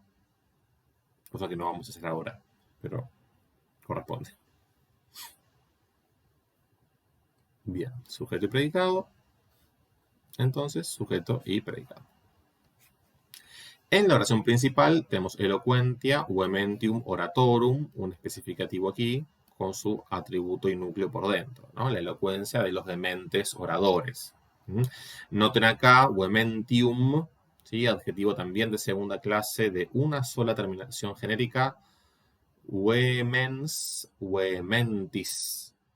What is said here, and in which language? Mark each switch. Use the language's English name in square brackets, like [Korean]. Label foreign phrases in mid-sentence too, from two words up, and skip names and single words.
[Spanish] Cosa que no vamos a hacer ahora, pero corresponde. Bien, sujeto y predicado. Entonces, sujeto y predicado. En la oración principal tenemos [Latin] elocuentia, vehementium oratorum, [Spanish] un especificativo aquí, con su atributo y núcleo por dentro, ¿no? La elocuencia de los dementes oradores. Noten acá, vehementium, ¿sí? Adjetivo también de segunda clase de una sola terminación genérica, [Latin] vehemens, vehementis.